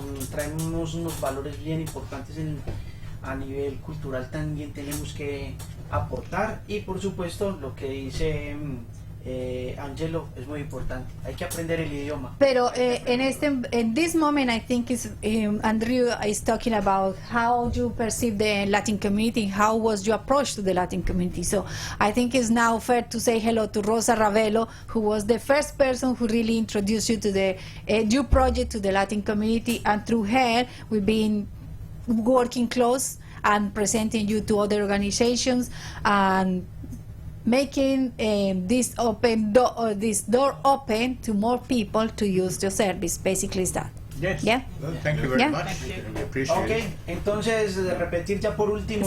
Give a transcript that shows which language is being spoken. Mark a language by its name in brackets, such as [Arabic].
[Spanish] Traen unos valores bien importantes a nivel cultural, también tenemos que aportar. Y por supuesto, lo que dice Angelo es muy importante, hay que aprender el idioma. [English] Pero in this moment, I think Andrew is talking about how you perceive the Latin community, how was your approach to the Latin community. So I think it's now fair to say hello to Rosa Ravelo, who was the first person who really introduced you to the Edu project, to the Latin community, and through her we've been working close and presenting you to other organizations and making this door open to more people to use your service. Basically is that. Yes. Yeah. Well, thank you very much. We appreciate it. [Spanish] Ok, entonces repetir ya por último.